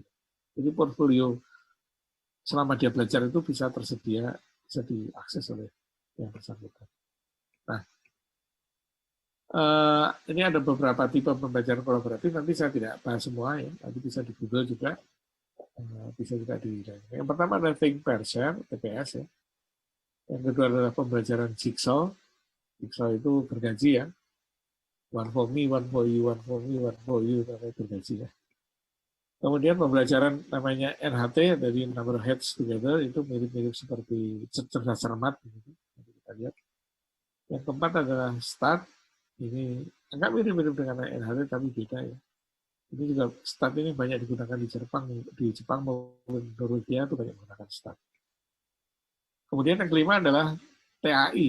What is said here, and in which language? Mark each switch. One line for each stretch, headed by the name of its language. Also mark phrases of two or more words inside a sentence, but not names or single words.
Indonesian: Jadi portfolio selama dia belajar itu bisa tersedia, bisa diakses oleh yang bersangkutan. Nah, Ini ada beberapa tipe pembelajaran kolaboratif, nanti saya tidak bahas semua ya, nanti bisa di Google juga, bisa juga di. Yang pertama adalah
English: think, pair, share,
Indonesian: TPS ya. Yang kedua adalah pembelajaran jigsaw. Jigsaw itu bergaji ya.
English: One for me, one for you, one for me, one for you,
Indonesian: namanya bergaji ya. Kemudian pembelajaran namanya NHT, dari
English: number heads together,
Indonesian: itu mirip-mirip seperti cerdas cermat. Gitu. Kita lihat. Yang keempat adalah start, ini agak mirip-mirip dengan NHT tapi beda ya. Ini juga start ini banyak digunakan di Jepang maupun Norwegia itu banyak menggunakan start. Kemudian yang kelima adalah TAI.